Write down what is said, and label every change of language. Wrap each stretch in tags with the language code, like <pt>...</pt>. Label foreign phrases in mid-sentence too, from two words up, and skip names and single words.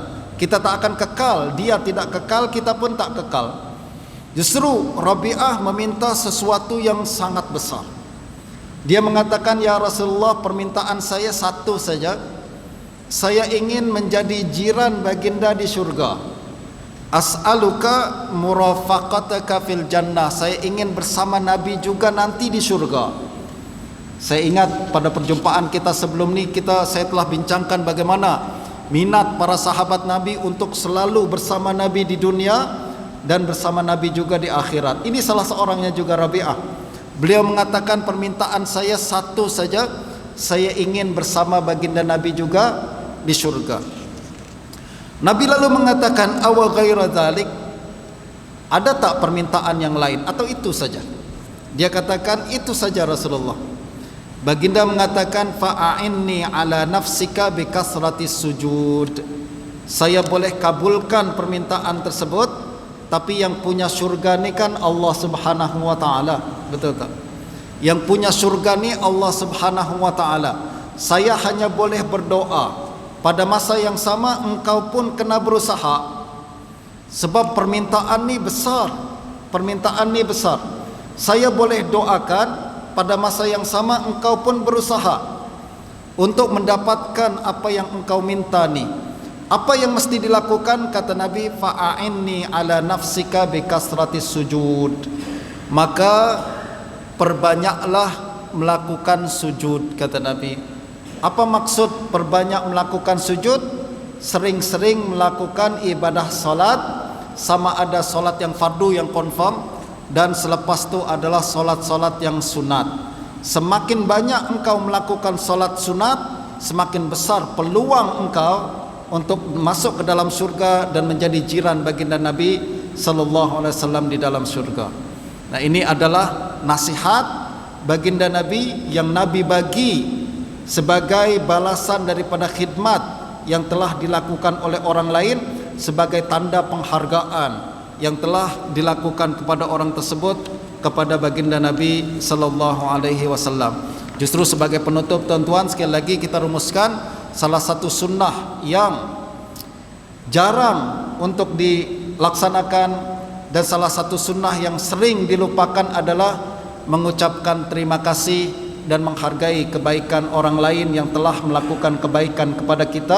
<ms>Kita tak akan kekal, dia tidak kekal, kita pun tak kekal. Justru Rabi'ah meminta sesuatu yang sangat besar. Dia mengatakan,</ms> <ar>"يا رسول الله,</ar> <ms>permintaan saya satu saja. Saya ingin menjadi jiran baginda di surga.</ms> <ar>أسألك مرافقتك في الجنة."</ar> <ms>Saya ingin bersama Nabi juga nanti di surga. Saya ingat pada perjumpaan kita sebelum ni, saya telah bincangkan bagaimana minat para sahabat Nabi untuk selalu bersama Nabi di dunia dan bersama Nabi juga di akhirat. Ini salah seorangnya juga Rabi'ah. Beliau mengatakan, permintaan saya satu saja, saya ingin bersama baginda Nabi juga di surga.</ms> <ar>Nabi lalu mengatakan, "أوغير ذلك?"</ar> <ms>Ada tak permintaan yang lain atau itu saja? Dia katakan, "Itu saja Rasulullah." Baginda mengatakan,</ms> <ar>"فأعني على نفسك بكثرة السجود."</ar> <ms>saya boleh kabulkan permintaan tersebut, tapi yang punya surga ni kan Allah</ms> <ar>سبحانه وتعالى.</ar> <ms>Betul tak? Yang punya surga ni Allah</ms> <ar>سبحانه وتعالى.</ar> <ms>Saya hanya boleh berdoa. Pada masa yang sama engkau pun kena berusaha. Sebab permintaan ni besar. Permintaan ni besar. Saya boleh doakan, pada masa yang sama engkau pun berusaha untuk mendapatkan apa yang engkau minta ni. Apa yang mesti dilakukan? Kata Nabi,</ms> <ar>فأعني على نفسك بكثرة السجود.</ar> <ms>Maka perbanyaklah melakukan sujud, kata Nabi. Apa maksud perbanyak melakukan sujud? Sering-sering melakukan ibadah solat, sama ada solat yang fardu yang confirm, dan selepas tu adalah solat-solat yang sunat. Semakin banyak engkau melakukan solat sunat, semakin besar peluang engkau untuk masuk ke dalam surga dan menjadi jiran baginda Nabi</ms> <ar>صلى الله عليه وسلم</ar> <ms>di dalam surga. Nah, ini adalah nasihat baginda Nabi yang Nabi bagi sebagai balasan daripada khidmat yang telah dilakukan oleh orang lain, sebagai tanda penghargaan yang telah dilakukan kepada orang tersebut kepada baginda Nabi</ms> <ar>صلى الله عليه وسلم.</ar> <ms>Justru sebagai penutup, tuan-tuan, sekali lagi kita rumuskan salah satu sunnah yang jarang untuk dilaksanakan dan salah satu sunnah yang sering dilupakan adalah mengucapkan terima kasih dan menghargai kebaikan orang lain yang telah melakukan kebaikan kepada kita.</ms>